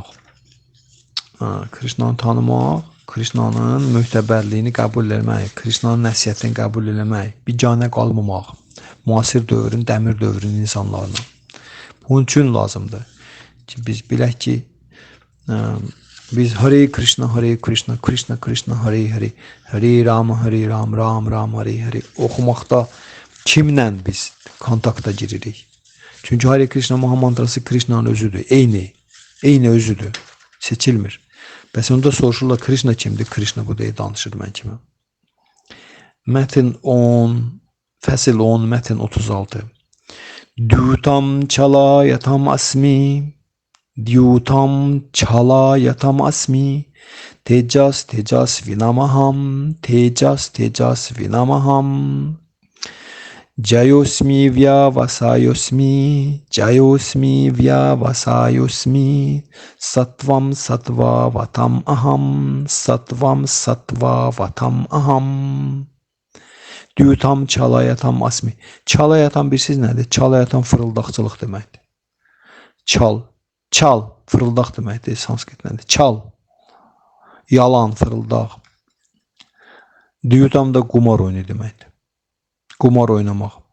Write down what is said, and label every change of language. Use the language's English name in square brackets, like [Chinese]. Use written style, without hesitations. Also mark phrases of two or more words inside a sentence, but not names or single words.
[Azerbaijani] Krishnanı tanımaq, Krishnanın möhtəbərliyini qəbul etmək, Krishnanın nəsihətini qəbul etmək, biganə qalmamaq. Müasir dövrün, dəmir dövrünün insanlarına. Bunun üçün lazımdır ki, biz bilək ki, biz Hare Krishna, Hare Krishna, Krishna Krishna, Hare Hare, Hare Ram, Hare Ram, Ram Ram, Hare Hare oxumaqda kimlə biz kontakta giririk? Çünki Hare Krishna Mahamantrası Krishna'nın özüdür. Eyni özüdür. Seçilmir. Bəs onda soruşurlar Krishna kimdir? Krishna bu deyə danışır mən kiməm. Mətin 10, fəsil 10, mətin 36. [Sanskrit] Dyutam çalayatam asmi, Dyutam çalayatam asmi, Tejas vinamaham, Tejas vinamaham. Jayosmi vyavasayosmi, Jayosmi vyavasayosmi, Sattvam sattvavatam aham, Sattvam sattvavatam aham. Dyutam çalayatam asmi. [Azerbaijani] Çalayatam bilirsiniz nədir? Çalayatam fırıldaqçılıq deməkdir. Çal, fırıldaq deməkdir sanskrit nədir? Çal, yalan, fırıldaq. Dyutam da qumar oyunu deməkdir. Qumar oynamaq.